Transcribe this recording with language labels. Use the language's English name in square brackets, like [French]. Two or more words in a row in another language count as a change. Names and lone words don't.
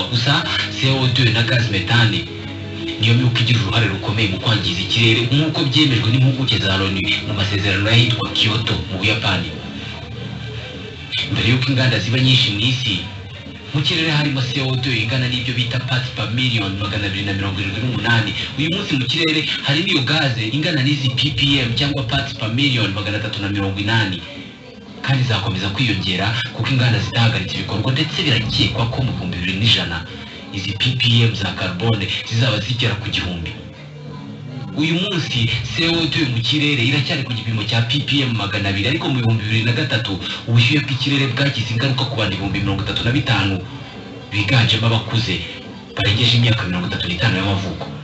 [Kinyarwanda] Gusa CO2 na gaz methane niyo myuka igira uruhare rukomeye mu kwangiza ikirere, nk'uko byemejwe n'impuguke za Loni mu masezerano y'ahitwa Kyoto mu Buyapani. Mbere y'uko inganda ziba nyinshi mu isi, mu kirere harimo CO2 ingana n'ibyo bita [English] parts per million [Kinyarwanda] 278. Uyu munsi mu kirere hari n'iyo gaze ingana n'izi ppm cyangwa [English] parts per million [Kinyarwanda] 380, kandi zakomeza kwiyongera kuko inganda zitahagaritse ibikorwa, ndetse birakekwa ko mu 2100 izi ppm za carbone zizaba zigera ku 1000. Uyu munsi CO2 mu kirere iracyari ku gipimo cya ppm 200, ariko mu 2003 ubushyuhe bw'ikirere bwagize ingaruka ku bantu 35,000 biganjemo abakuze barengeje imyaka 35 y'amavuko.